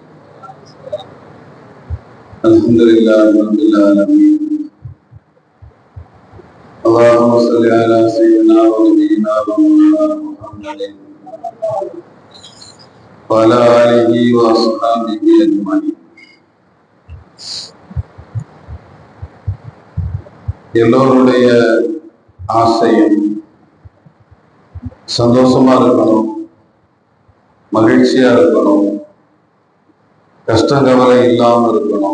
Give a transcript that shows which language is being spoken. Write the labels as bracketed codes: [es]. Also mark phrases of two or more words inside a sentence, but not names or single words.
[ar] الحمد لله رب العالمين. اللهم صل على سيدنا ونبينا ومولانا محمد وعلى آله وأصحابه أجمعين. [ta] எல்லோருடைய ஆசையும் சந்தோஷமா இருக்கணும், மகிழ்ச்சியா இருக்கணும், கஷ்டம் கவலை இல்லாம இருக்கணும்.